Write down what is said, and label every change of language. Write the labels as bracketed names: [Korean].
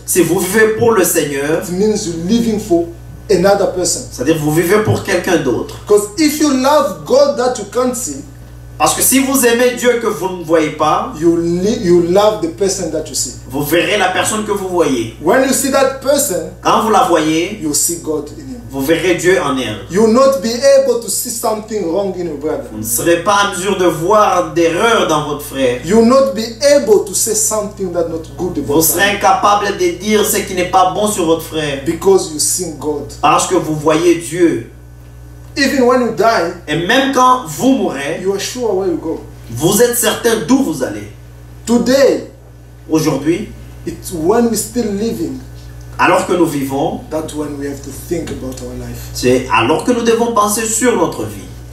[French] Si vous vivez pour le Seigneur, [English] it means you're living for another person. [French] c'est-à-dire vous vivez pour quelqu'un d'autre. [English] Because if you love God that you can't see, [French] Parce que si vous aimez Dieu que vous ne voyez pas, [English] you love the person that you see. [French] vous verrez la personne que vous voyez. [English] When you see that person, [French] Quand vous la voyez, [English] you see God in him. [French] vous verrez Dieu en elle. [English] You will not be able to see something wrong in your brother. [French] Vous ne serez pas en mesure de voir d'erreur dans votre frère. [English] You will not be able to say something that's not good [French] Vous [English] about [French] serez [English] him. [French] incapable de dire ce qui n'est pas bon sur votre frère. [English] Because you see God. [French] Parce que vous voyez Dieu. [English] Even when you die, [French] Et même quand vous mourrez, [English] you are sure where you go. [French] vous êtes certain d'où vous allez. [English] Today, [French] Aujourd'hui, [English] it's when we're still living, [French] alors que nous vivons, [English] that's when we have to think about our life. [French] c'est alors que nous devons penser sur notre vie.